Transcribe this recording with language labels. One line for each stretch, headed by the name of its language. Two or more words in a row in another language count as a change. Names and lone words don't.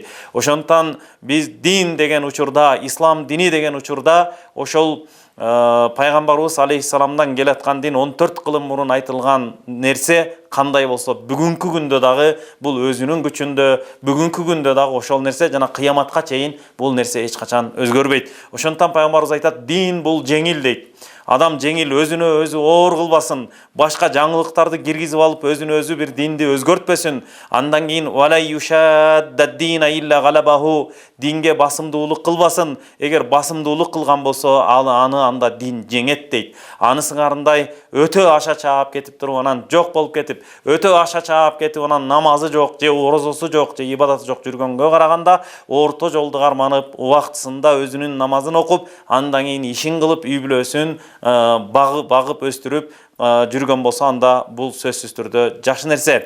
Kyrgyz: Ошондуктан биз дин деген учурда, ислам дини деген учурда, ошол пайгамбарыбыз алейхиссаламдан келаткан дин 14 кылым мурун айтылган нерсе кандай болсо, бүгүнкү күндө дагы бул өзүнүн күчүндө, бүгүнкү күндө дагы ошол нерсе жана кыяматка чейин бул нерсе эч качан өзгөрбөйт. Ошондуктан пайгамбарыбыз айтат: дин бул жеңил дейт. Адам жеңил өзүнө өзү оор кылбасын, башка жаңылыктарды киргизип алып өзүнө өзү бир динди өзгөртпөсүн. Андан кийин
Arabic: ولا يشاد الدين إلا غلبه,
Kyrgyz: динге басымдуулук кылбасын. Эгер басымдуулук кылган болсо, анда дин жеңет дейт. Аны сыңарындай өтө аша чаап кетип туруп анан жок болуп кетип, өтө аша чаап кетип анан намазы жок, же орозосу жок, же ибадаты жок жүргөнгө караганда орто жолду карманып, убактысында өзүнүн намазын окуп, андан кийин ишин кылып, үй бүлөсүн багып өстүрүп жүргөн болсо, анда бул сөзсүз түрдө жакшы нерсе.